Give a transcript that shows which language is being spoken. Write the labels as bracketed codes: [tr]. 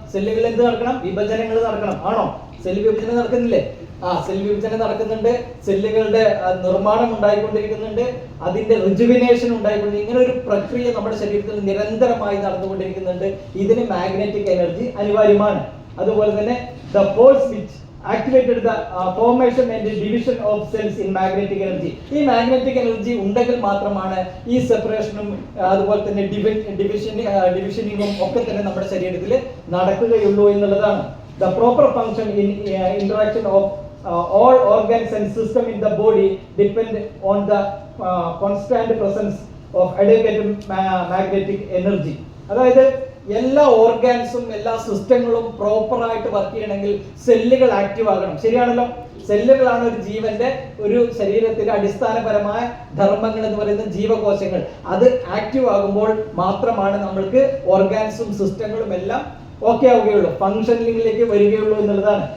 [ml] സെല്ലുകളിൽ എന്ത് നടക്കണം? വിഭജനങ്ങൾ നടക്കണം. ആണോ? സെൽ വിഭജനം നടക്കുന്നില്ലേ? സെൽ വിഭജനം നടക്കുന്നുണ്ട്. സെല്ലുകളുടെ നിർമ്മാണം ഉണ്ടായിക്കൊണ്ടിരിക്കുന്നുണ്ട്. അതിന്റെ റിജുവിനേഷൻ ഉണ്ടായിക്കൊണ്ടിരിക്കും. ഇങ്ങനെ ഒരു പ്രക്രിയ നമ്മുടെ ശരീരത്തിൽ നിരന്തരമായി നടന്നുകൊണ്ടിരിക്കുന്നുണ്ട്. ഇതിന് മാഗ്നറ്റിക് എനർജി അനിവാര്യമാണ്. അതുപോലെ തന്നെ [en] The force which activated the formation and division of cells in magnetic energy. [ml] ഈ മാഗ്നറ്റിക് എനർജി ഉണ്ടെങ്കിൽ മാത്രമാണ് ഈ സെപ്പറേഷനും അതുപോലെ തന്നെ ഡിവിഷനിങ്ങും ഒക്കെ തന്നെ നമ്മുടെ ശരീരത്തിൽ നടക്കുകയുള്ളൂ എന്നുള്ളതാണ്. [en] The proper function in interaction of all organs and system in the body depend on the constant presence of adequate magnetic energy. [ml] അതായത് എല്ലാ ഓർഗാൻസും എല്ലാ സിസ്റ്റങ്ങളും പ്രോപ്പർ ആയിട്ട് വർക്ക് ചെയ്യണമെങ്കിൽ സെല്ലുകൾ ആക്റ്റീവ് ആകണം. ശരിയാണല്ലോ? സെല്ലുകളാണ് ഒരു ജീവന്റെ ഒരു ശരീരത്തിന്റെ അടിസ്ഥാനപരമായ ധർമ്മങ്ങൾ എന്ന് പറയുന്ന ജീവകോശങ്ങൾ. അത് ആക്റ്റീവ് ആകുമ്പോൾ മാത്രമാണ് നമ്മൾക്ക് ഓർഗാൻസും സിസ്റ്റങ്ങളും എല്ലാം ഓക്കെ ആവുകയുള്ളൂ, ഫംഗ്ഷനിങ്ങിലേക്ക് വരികയുള്ളൂ എന്നുള്ളതാണ്.